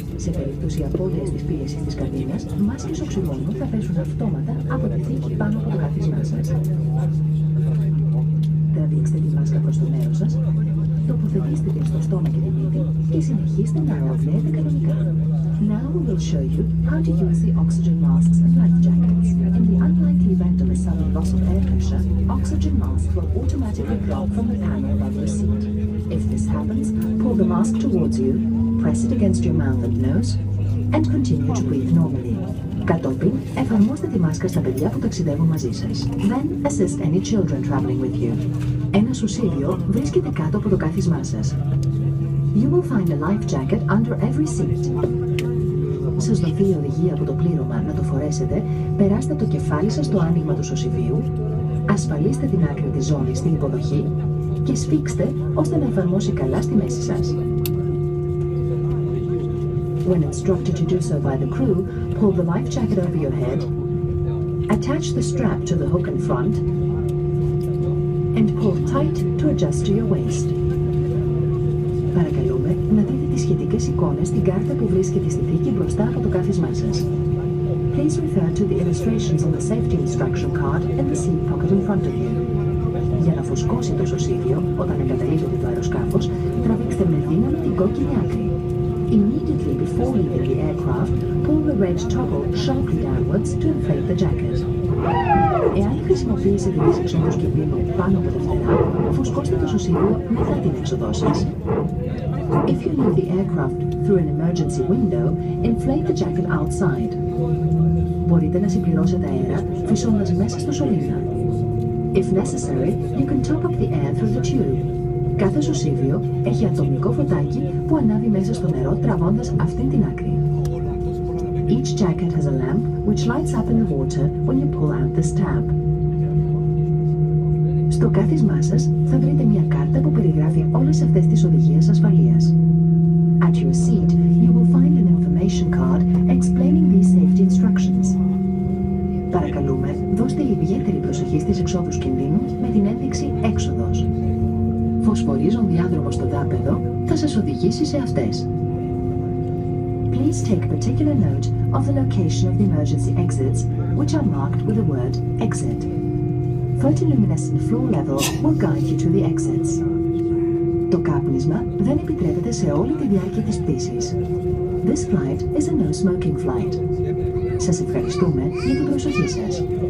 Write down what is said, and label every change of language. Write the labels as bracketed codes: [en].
[el] Σε περίπτωση απώλειας της πίεσης της καμπίνας, μάσκες οξυγόνου θα πέσουν αυτόματα από τη θήκη πάνω από το κάθισμά σας. Τραβήξτε τη μάσκα προς το νέο σας, τοποθετήστε την στο στόμα και τη μύτη και συνεχίστε να αναπνέετε κανονικά. [en] Now we will show you how to use the oxygen masks and life jackets. In the unlikely event of a sudden loss of air pressure, oxygen masks will automatically drop from the panel above your seat. If this happens, pull the mask towards you, press it against your mouth and nose, and continue to breathe normally. [el] Κατόπιν, εφαρμόστε τη μάσκα στα παιδιά που ταξιδεύουν μαζί σας. [en] Then assist any children traveling with you. [el] Ένα σωσίδιο βρίσκεται κάτω από το κάθισμά σας. [en] You will find a life jacket under every seat. [el] Σας δοθεί η οδηγία από το πλήρωμα να το φορέσετε, περάστε το κεφάλι σας στο άνοιγμα του σωσιβίου, ασφαλίστε την άκρη της ζώνης στην υποδοχή και σφίξτε ώστε να εφαρμόσει καλά στη μέση σας. [en] When instructed to do so by the crew, pull the life jacket over your head, attach the strap to the hook in front, and pull tight to adjust to your waist. [el] Παρακαλούμε να δείτε τις σχετικές εικόνες στην κάρτα που βρίσκεται στη θήκη μπροστά από το κάθισμά σας. [en] Please refer to the illustrations on the safety instruction card in the seat pocket in front of you. [el] Για να φουσκώσει το σωσίδιο όταν εγκαταλείπετε το αεροσκάφος, τραβήξτε με δύναμη την κόκκινη άκρη. [en] Immediately before leaving the aircraft, pull the red toggle sharply downwards to inflate the jacket. [el] Εάν χρησιμοποιήσετε τις εξόδους κινδύνου πάνω από τα φτερά, φουσκώστε το σωσίδιο μετά την έξοδό σας. [en] If you leave the aircraft through an emergency window, inflate the jacket outside. [el] Μπορείτε να συμπληρώσετε αέρα φυσώντας μέσα στο σωλήνα. [en] If necessary, you can top up the air through the tube. [el] Κάθε σωσίδιο έχει ατομικό φωτάκι που ανάβει μέσα στο νερό τραβώντας αυτήν την άκρη. [en] Each jacket has a lamp which lights up in the water when you pull out this tab. [el] Στο κάθισμά σας θα βρείτε μια κάρτα που περιγράφει όλες αυτές τις οδηγίες ασφαλείας. [en] At your seat, you will find an information card explaining these safety instructions. [el] Παρακαλούμε, δώστε ιδιαίτερη προσοχή στις εξόδους κινδύνου με την ένδειξη «Έξοδος». Φωσφορίζον διάδρομος στο δάπεδο θα σας οδηγήσει σε αυτές. [en] Please take particular note of the location of the emergency exits, which are marked with the word exit. Photoluminescent floor level will guide you to the exits. [el] Το κάπνισμα δεν επιτρέπεται σε όλη τη διάρκεια της πτήσης. [en] This flight is a no-smoking flight. [el] Σας ευχαριστούμε για την προσοχή σας.